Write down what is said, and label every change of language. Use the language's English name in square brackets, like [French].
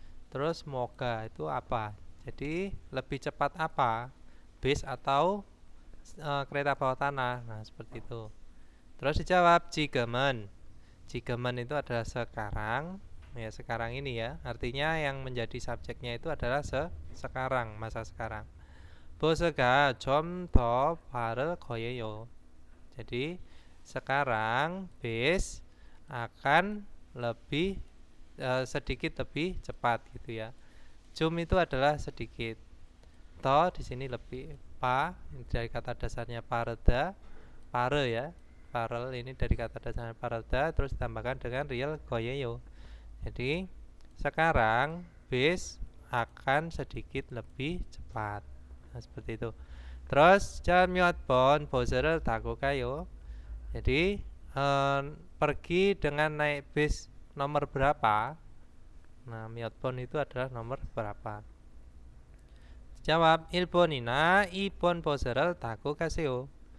[Indonesian] Terus moga itu apa? Jadi lebih cepat apa? Bis atau kereta bawah tanah. Nah, seperti itu. Terus dijawab jigemen. Jigemen itu adalah sekarang. Ya, sekarang ini ya. Artinya yang menjadi subjeknya itu adalah sekarang, masa sekarang. [Korean] 버스가 좀 더 빠를 거예요. [Indonesian] Jadi sekarang bis akan lebih sedikit lebih cepat gitu ya. Jum itu adalah sedikit. To di sini lebih. Pa dari kata dasarnya pareda, pare ya. Parel ini dari kata dasarnya pareda terus ditambahkan dengan real goyeyo. Jadi sekarang bis akan sedikit lebih cepat. Nah, seperti itu. Terus [Korean] 몇 번 버스를 타고 가요? [Indonesian] Jadi pergi dengan naik bis nomor berapa? Nah, [Korean] 몇 번 [Indonesian] itu adalah nomor berapa. Jawab [Korean] 1번이나 2번 버스를 타고 가세요.